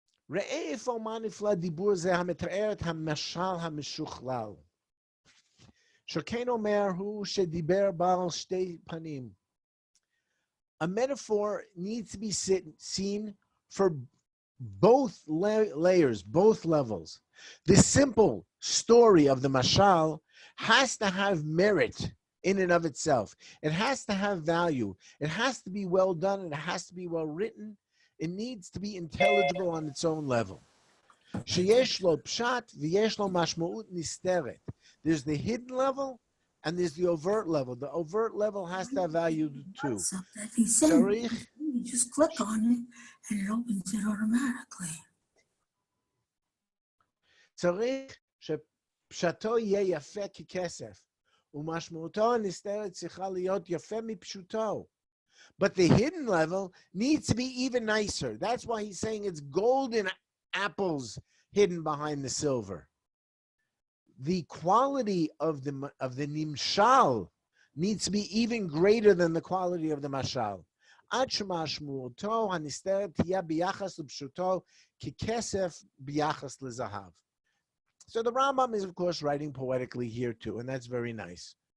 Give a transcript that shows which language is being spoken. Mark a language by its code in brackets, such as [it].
[he] ראה איפה מה נפלא דיבור זה המתאר את המשל המשוכלל. שכן אומר הוא שדיבר בעל שתי פנים. [en] A metaphor needs to be seen for both layers, both levels. The simple story of the mashal has to have merit in and of itself. It has to have value. It has to be well done, and it has to be well written. It needs to be intelligible on its own level. [he] Sheyesh lo pshat v'yesh lo mashma'ut nisteret. [en] There's the hidden level and there's the overt level. The overt level has to have value too. Tzarich You just click on it and it opens it automatically. [he] צריך שפשטו יהיה יפה ככסף, ומשמעותו הנסתרת צריכה להיות יפה מפשוטו. [en] But the hidden level needs to be even nicer. That's why he's saying it's golden apples hidden behind the silver. The quality of the nimshal needs to be even greater than the quality of the mashal. [he] עד שמשמעותו הנסתרת תהיה ביחס לפשוטו ככסף ביחס לזהב. [en] So the Rambam is, of course, writing poetically here too, and that's very nice.